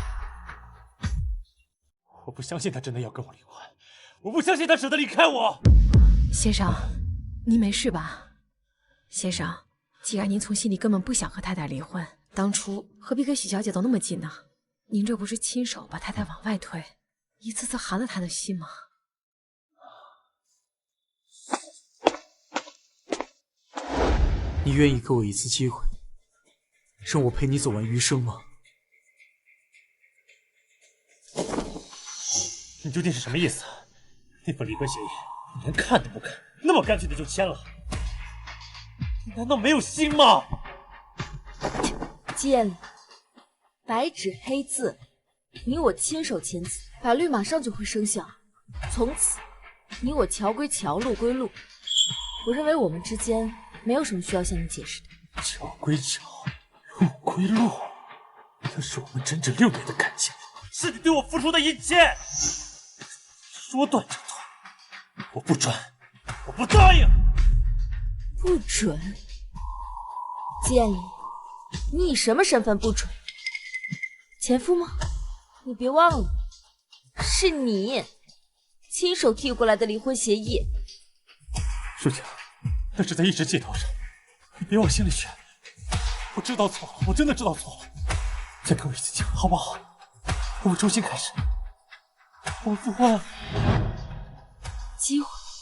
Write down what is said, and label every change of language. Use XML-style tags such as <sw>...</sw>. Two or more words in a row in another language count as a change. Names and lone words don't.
<zh>我不相信他真的要跟我離婚，我不相信他捨得離開我。先生，您沒事吧？先生，既然您從心裡根本不想和太太離婚，當初何必跟許小姐走那麼近呢？您這不是親手把太太往外推，一次次寒了她的心嗎？你願意給我一次機會，讓我陪你走完餘生嗎？你究竟是什麼意思？那份離婚協議你連看都不看，那麼乾脆的就簽了，你難道沒有心嗎？見白紙黑字，你我親手簽字，法律馬上就會生效。從此，你我橋歸橋，路歸路。我認為我們之間沒有什麼需要向你解釋的。橋歸橋，路歸路，那是我們整整6年的感情，是你對我付出的一切。說斷就斷，我不轉，我不答應。不准！建里，你以什么身份不准？前夫吗？你別忘了，是你親手遞過來的離婚協議。舒晴，那是在一時氣頭上，你別往心裡去。我知道錯了，我真的知道錯了。再給我一次機會，好不好？我們重新開始，我們復婚。機會？</zh>